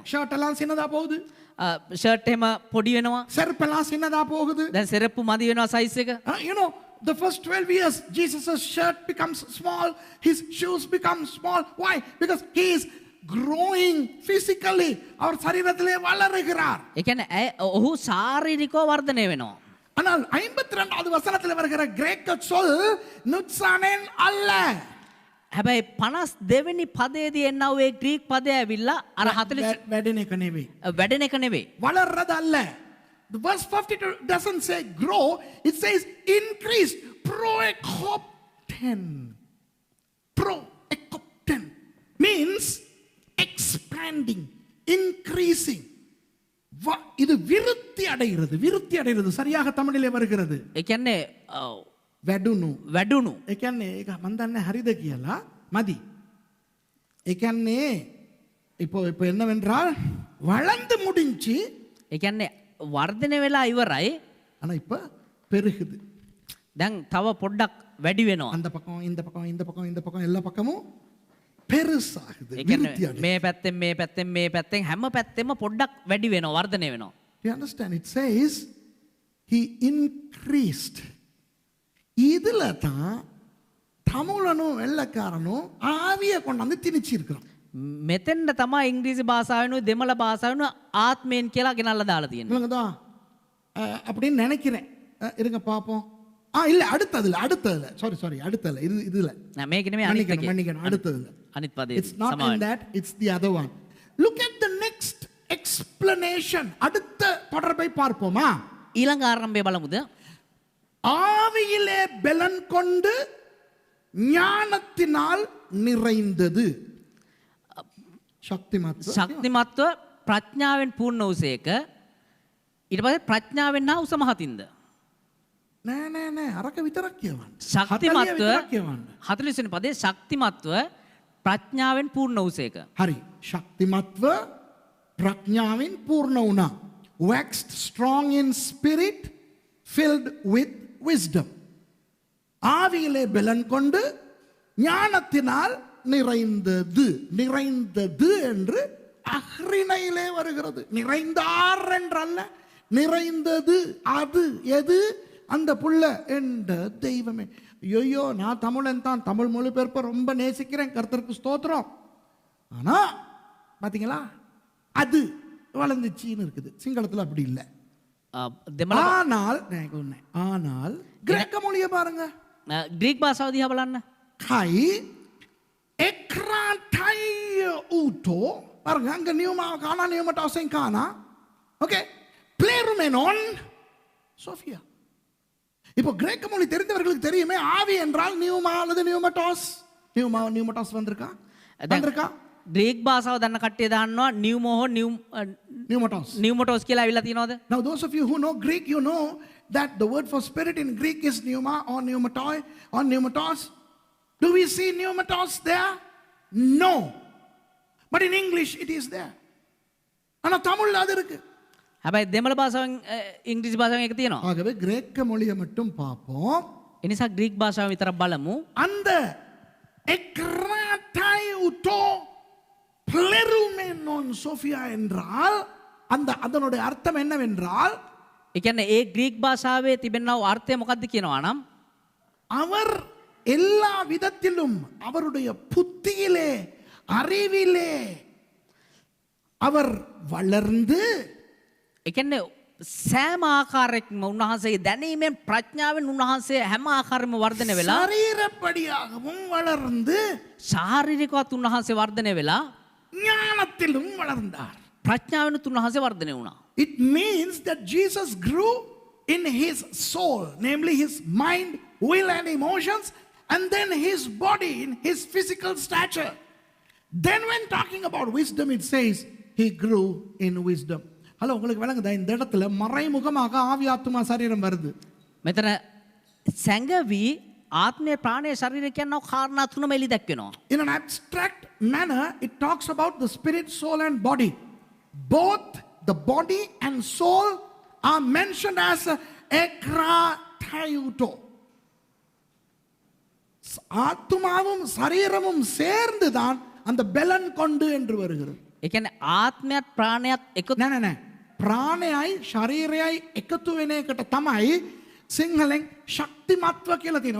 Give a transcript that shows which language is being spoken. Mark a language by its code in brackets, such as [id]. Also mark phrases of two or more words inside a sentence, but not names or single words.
[ta] ஷர்ட் எல்லாம் சின்னதா போகுது, [si] ෂර්ට් එහෙම පොඩි වෙනවා. [ta] செருப்பெல்லாம் சின்னதா போகுது. [si] දැන් செருப்பு මදි වෙනවා සයිස් එක. [en] You know, the first 12 years, Jesus' shirt becomes small, his shoes become small. Why? Because he is growing physically. [ta] அவர் சரீரத்திலே வளருகிறார். [si] ඒ කියන්නේ ඔහු ශාරීරිකව වර්ධනය වෙනවා. [ta] ஆனால் 52வது வசனத்தில் வருகிற கிரேக்க சொல் நுட்சானென் அல்ல. [si] හැබැයි 52 වෙනි පදයේදී එන්නා වූ ඒ ග්‍රීක පදය ඇවිල්ලා අර 40 වැඩෙන එක නෙවෙයි. වැඩෙන එක නෙවෙයි. [ta] வளர்றது அல்ல. [en] The verse 52 doesn't say grow, it says increase. Proekopten. Proekopten means expanding, increasing. [ta] இது விருத்தி அடைகிறது. விருத்தி அடைகிறது சரியாக தமிழிலே வருகிறது. [si] ඒ කියන්නේ වැඩුණු. වැඩුණු. ඒ කියන්නේ ඒක මන් දන්නේ හරිද කියලා මදි. ඒ කියන්නේ [ta] இப்போ என்னவென்றால் வளர்ந்து முடிஞ்சு, [si] ඒ කියන්නේ වර්ධනය වෙලා ඉවරයි. [ta] ஆனா இப்ப பெருகுது. [si] දැන් තව පොඩ්ඩක් වැඩි වෙනවා. [ta] அந்த பக்கம் இந்த பக்கம் இந்த பக்கம் இந்த பக்கம் எல்லா பக்கமும் பெருசாகுது. [si] ඒ කියන්නේ [ta] விருத்தி அடையுது. [si] මේ පැත්තෙන් හැම පැත්තෙම පොඩ්ඩක් වැඩි වෙනවා, වර්ධනය වෙනවා. [en] You understand? It says he increased. [ta] இதுல தான் தமிழனும் வெள்ளக்காரனும் ஆவிய கொண்டாந்து திணிச்சிருக்கிறான். [si] මෙතෙන්ද තමයි ඉංග්‍රීසි භාෂාවෙනුයි දෙමළ භාෂාවෙනුයි ආත්මයෙන් කියලා ගෙනල්ලා දාලා තියෙන්නේ. [ta] இல்லைங்கதா அப்படின்னு நினைக்கிறேன். இருங்க பாப்போம். இல்ல அடுத்ததுல சாரி அடுத்ததுல இதுல [si] නෑ මේක නෙමෙයි අනිත් එකේ. [ta] மன்னிக்கணும் அடுத்ததுல. [si] අනිත් පදේ. [en] It's not in that, it's the other one. Look at the next explanation. [ta] அடுத்த தொடர்பை பார்ப்போமா? [si] ඊළඟ ආරම්භය බලමුද? [ta] ஆவியிலே பலன் கொண்டு ஞானத்தினால் நிறைந்தது. [si] ශක්තිමත්ව ප්‍රඥාවෙන් පූර්ණ වූසේක. ඊට පස්සේ ප්‍රඥාවෙන් හා උසමහතින්ද. නෑ අරක විතරක් කියවන්න. ශක්තිමත්ව 40 වෙනි පදේ ශක්තිමත්ව ප්‍රඥාවෙන් පූර්ණ වූසේක. හරි. ශක්තිමත්ව ප්‍රඥාවෙන් පූර්ණ වුණා. [en] Waxed strong in spirit, filled with wisdom. [ta] ஆவியிலே பலன் கொண்டு ஞானத்தினால் நிறைந்தது. நிறைந்தது என்று அஹ்ரிணையிலே வருகிறது. நிறைந்தார் என்றல்ல, நிறைந்தது. அது எது? அந்த புள்ள என்ற தெய்வமே. ஐயோ, நான் தமிழன் தான், தமிழ் மொழிபெயர்ப்பை ரொம்ப நேசிக்கிறேன், கர்த்தருக்கு ஸ்தோத்திரம். ஆனா பாத்தீங்களா, அது வளர்ந்துச்சின்னு இருக்குது. சிங்களத்தில் அப்படி இல்லை. ஆனால் கிரேக்க மொழியை பாருங்க. [si] ග්‍රීක භාෂාව දිහා බලන්න. [el] καὶ ἐκραταιοῦτο பாருங்க. [ta] அங்க நியூமா காணா, நியூமட்டாஸையும் காணா. ஓகே, [el] πληρούμενον σοφία. [ta] இப்போ கிரேக்க மொழி தெரிந்தவர்களுக்கு தெரியுமே, ஆவி என்றால் நியூமா அல்லது நியூமட்டாஸ். நியூமட்டாஸ் வந்திருக்கா? [si] ග්‍රීක භාෂාව දන්න කට්ටිය දන්නවා නියුමෝ හෝ නියුමොටොස් කියලා අවිලා තියෙනවද? [en] Now those of you who know Greek, you know that the word for spirit in Greek is pneuma or pneumatoi or pneumatos. Do we see pneumatos there? No. But in English it is there. [ta] ஆனா தமிழ்ல அது இருக்கு. [si] හැබැයි දෙමළ භාෂාවෙන් ඉංග්‍රීසි භාෂාවෙන් එක තියෙනවා. [ta] ஆகவே கிரேக்க மொழியை மட்டும் பார்ப்போம். [si] ඒ නිසා ග්‍රීක භාෂාව විතරක් බලමු. [ta] அந்த எக்ராட் [el] ἐκραταιοῦτο πληρούμενον σοφία [ta] என்றால் அந்த அதனுடைய அர்த்தம் என்னவென்றால் [si] ඒ කියන්නේ ඒ ග්‍රීක් භාෂාවේ තිබෙනා වූ අර්ථය මොකක්ද කියනවා නම් [ta] அவர் எல்லா விதத்திலும் அவருடைய புத்தியிலே அறிவிலே அவர் வளர்ந்து [si] ඒ කියන්නේ සෑම ආකාරයකින්ම උන්වහන්සේගේ දැනීමෙන් ප්‍රඥාවෙන් උන්වහන්සේ හැම ආකාරෙම වර්ධනය වෙලා [ta] சரீரப்படியாகவும் வளர்ந்து [si] ශාරීරිකවත් උන්වහන්සේ වර්ධනය වෙලා [ta] ஞானத்திலும் வளர்ந்தார். [si] ප්‍රඥාවෙනුත් උන්වහන්සේ වර්ධනය වුණා. [en] It means that Jesus grew in his soul, namely his mind, will and emotions, and then his body in his physical stature. Then when talking about wisdom, it says he grew in wisdom. Hello, [ta] உங்களுக்கு விளங்குதா இந்த இடத்துல மறைமுகமாக ஆவி ஆத்துமா சரீரம் வருது. [si] මෙතන සැඟවි ආත්මය ප්‍රාණය ශරීරය කියනවා කාරණා තුනම එලි දැක්වෙනවා. [en] In an abstract manner, it talks about the spirit, soul and body. Both the body and soul are mentioned as ekrataiuto. [ta] ஆத்துமாவும் சரீரமும் சேர்ந்து தான் அந்த பெலன் கொண்டு என்று வருகிறது. [si] ඒ කියන්නේ ආත්මයත් ප්‍රාණයත් එකතු නෑ නෑ නෑ ප්‍රාණයයි ශරීරයයි එකතු වෙන එකට තමයි සිංහලෙන් ශක්තිමත්ව කියලා තියෙනවා.